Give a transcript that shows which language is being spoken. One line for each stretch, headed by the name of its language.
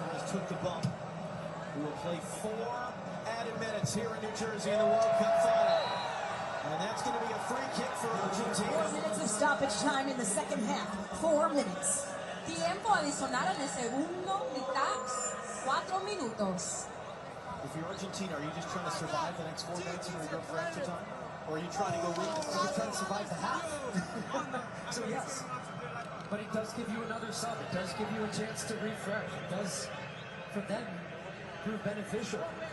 English: Took the bump. We will play 4 added minutes here in New Jersey in the World Cup final. And that's going to be a free kick for Argentina. 4 minutes of stoppage time in the second half. 4 minutes.
Spanish: Tiempo adicional en el segundo mitad, 4 minutos.
English: If you're Argentina, are you just trying to survive the next 4 minutes and we go for extra time? Or are you trying to go win this? You're trying to survive the half. So yes. But it does give you another sub. It does give you a chance to refresh. It does, for them, prove beneficial.